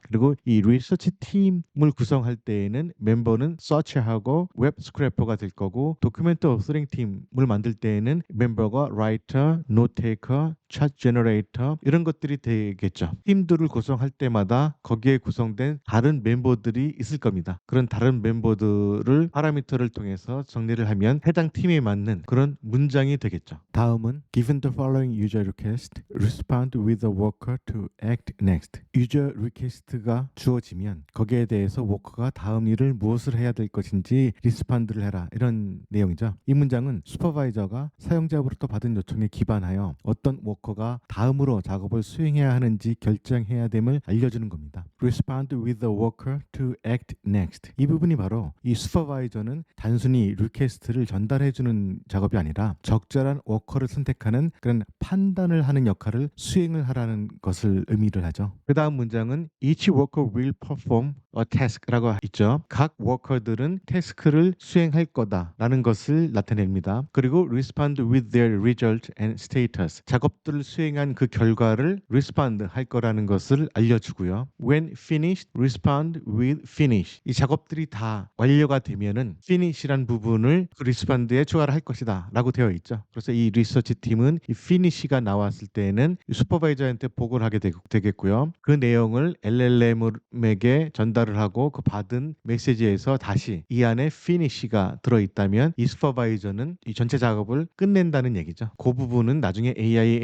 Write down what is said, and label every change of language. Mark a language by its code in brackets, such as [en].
[ko] 그리고 이 리서치 팀을 구성할 때에는 멤버는 서치하고 웹 스크래퍼가 될 거고, 도큐멘트 어서링 팀을 만들 때에는 멤버가 라이터, 노트 테이커, 차트 제너레이터, 이런 것들이 되겠죠. 팀들을 구성할 때마다 거기에 구성된 다른 멤버들이 있을 겁니다. 그런 다른 멤버들을 파라미터를 통해서 정리를 하면 해당 팀에 맞는 그런 문장이 되겠죠. 다음은 [en] Given the following user request, respond with a worker to act next. [ko] 유저 리퀘스트가 주어지면 거기에 대해서 워커가 다음 일을 무엇을 해야 될 것인지 리스판드를 해라, 이런 내용이죠. 이 문장은 슈퍼바이저가 사용자로부터 받은 요청에 기반하여 어떤 워커가 다음으로 작업을 수행해야 하는지 결정해야 됨을 알려주는 겁니다. [en] Respond with the worker to act next. [ko] 이 부분이 바로 이 슈퍼바이저는 단순히 리퀘스트를 전달해주는 작업이 아니라 적절한 워커를 선택하는 그런 판단을 하는 역할을 수행을 하라는 것을 의미를 하죠. 그 다음 문장은 [en] Each worker will perform a task [ko] 라고 있죠. 각 워커들은 태스크를 수행할 거다라는 것을 나타냅니다. 그리고 [en] respond with their result and status. [ko] 작업들을 수행한 그 결과를 respond 할 거라는 것을 알려주고요. [en] When finished, respond with finish. [ko] 이 작업들이 다 완료가 되면은 finish란 부분을 그 respond에 추가를 할 것이다 라고 되어 있죠. 그래서 이 리서치 팀은 이 finish가 나왔을 때에는 슈퍼바이저한테 보고를 하게 되겠고요. 그 내용을 LLM에게 전달을 하고 그 받은 메시지에서 다시 이 안에 finish가 들어있다면 이 슈퍼바이저는 이 전체 작업을 끝낸다는 얘기죠. 그 부분은 나중에 AI